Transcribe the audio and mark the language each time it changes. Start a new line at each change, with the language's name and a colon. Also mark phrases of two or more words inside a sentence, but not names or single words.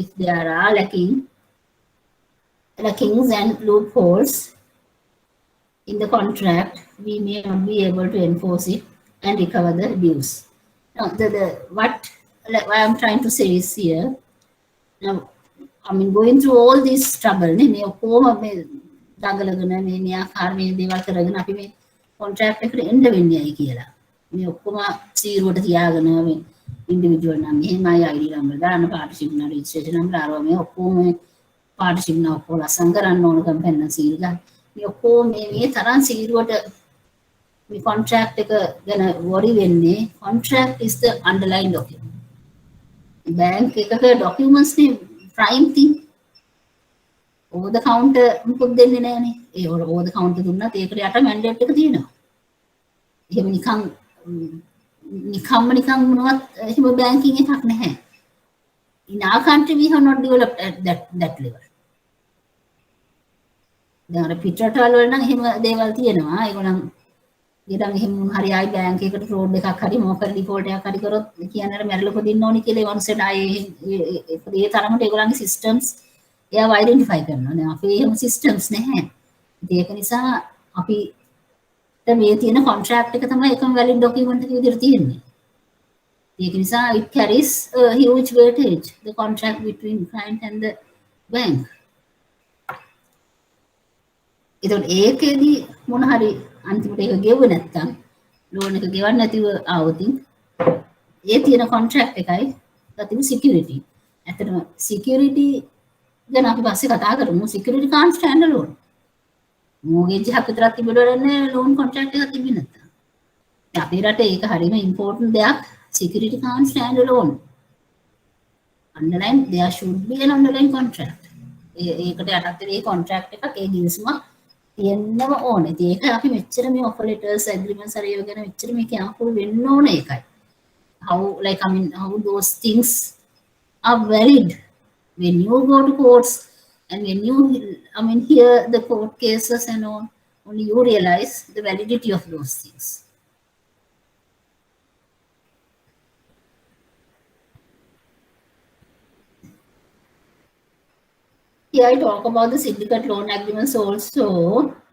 English: If there are lackings and loopholes in the contract, we may not be able to enforce it and recover the dues. Now, what I'm trying to say is here, now, going through all this trouble, contract
Sinhala: එකට එන්න වෙන්නේ ඇයි කියලා. මේ ඔක්කොම සීරුවට තියාගෙන මේ ඉන්ඩිවිජුවල් නම් එහෙමයි
English: ID number
Sinhala: දාන්න පාර්ට්නර්ෂිප් නම්
English: registration number
Sinhala: ආරෝ මේ ඔක්කොම පාර්ට්නර්ෂිප් නම් ඔක්කොම ලස්සන කරන්න ඕන කම්පැනි නම් සීරු ගන්න. මේ ඔක්කොම මේ තරම් සීරුවට මේ contract එක ගැන worry වෙන්නේ.
English: Contract is the underlying document.
Sinhala: bank එකක documents නේ
English: prime thing. over the counter
Sinhala: මොකද දෙන්නේ නැහනේ. ඒ
English: over the counter
Sinhala: දුන්නත් ඒකට යට mandate එක තියෙනවා. එහෙම නිකම්ම මොනවත් එහෙම banking එකක් නැහැ.
English: In our country we have not developed at that level.
Sinhala: දැන් අර පිටරටවල වල නම් එහෙම දේවල් තියෙනවා. ඒගොල්ලන් ඊටම එහෙම හරි ආයි බැංක් එකකට ෆ්‍රෝඩ් එකක් හරි මොකක් ඩිෆෝල්ට් එකක් හරි කරොත් කියන්නේ අර මැරෙලා පොදින්න ඕනි කියලා ඒ වන්සෙට ආයේ ඒ තරමට ඒගොල්ලන්ගේ systems එයාව අයිඩෙන්ටිෆයි කරනවා. දැන් අපේ එහෙම systems නැහැ. ඒක නිසා අපි මේ තියෙන contract එක තමයි එකම
English: valid document
Sinhala: එක විදිහට තියෙන්නේ. ඒක නිසා
English: it carries a huge weightage, the contract between client and the bank.
Sinhala: ඒකේදී මොන හරි අන්තිමට ඒක ගෙවුවේ නැත්තම් ලෝන් එක ගෙවන්න නැතිව ආවොත් ඒ තියෙන contract එකයි අතින් security. ඇත්තටම security ගැන අපි පස්සේ කතා කරමු.
English: security can't stand alone.
Sinhala: mortgage එකක් විතරක් තිබුණොත්
English: loan contract
Sinhala: එකක් තිබෙන්නේ නැත්තම්. අපේ රටේ ඒක හරියම important දෙයක්.
English: security can't stand alone. Underline, there should be an underlying contract.
Sinhala: ඒකට යටත් වෙන contract එකක් ඒ ගිවිසුම තියෙන්නම ඕනේ. ඒක අපි මෙච්චර මේ
English: offer letters agreements
Sinhala: හරි ඒව ගැන මෙච්චර මේ careful වෙන්න ඕනේ ඒකයි.
English: How like I mean how those things are valid when you go to courts and when you I mean hear the court cases and all, only you realize the validity of those things. Here I talk about the syndicate loan agreements also.